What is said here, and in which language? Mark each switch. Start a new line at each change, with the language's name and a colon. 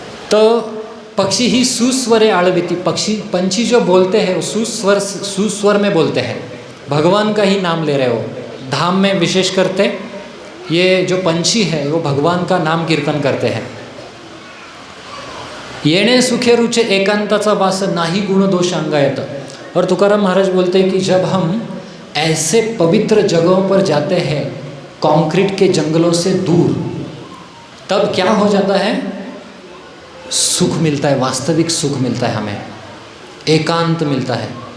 Hindi: तो
Marathi: पक्षी ही सुस्वरे आड़विति,
Hindi: पंछी जो बोलते हैं वो सुस्वर में बोलते हैं, भगवान का ही नाम ले रहे हो। धाम में विशेष करते ये जो पंछी है वो भगवान का नाम कीर्तन करते हैं।
Marathi: येणे सुखे रुचे एकांताचा वास, नाही गुण दोष अंगायत।
Hindi: और तुकाराम महाराज बोलते हैं कि जब हम ऐसे पवित्र जगहों पर जाते हैं, कंक्रीट के जंगलों से दूर, तब क्या हो जाता है? सुख मिलता है, वास्तविक सुख मिलता है हमें, एकांत मिलता है।